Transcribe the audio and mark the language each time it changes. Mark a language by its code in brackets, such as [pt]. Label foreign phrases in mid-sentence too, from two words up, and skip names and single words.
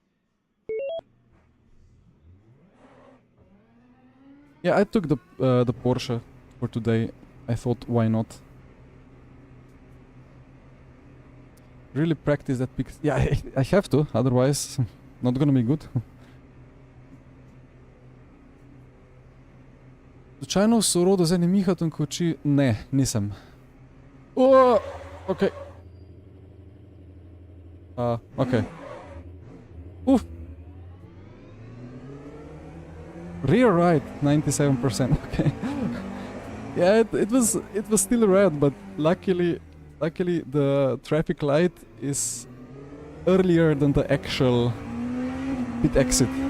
[en] Yeah, I took the Porsche for today. I thought, why not? Really practice that pick. Yeah, I have to, otherwise not gonna be good. [sl] Slučajno v sorodu z enim Mihatom koči? Ne, nisem. [en] Oh, okay. Okay. Oof. Rear right, 97%. Okay. Yeah, it was still red, but luckily the traffic light is earlier than the actual pit exit.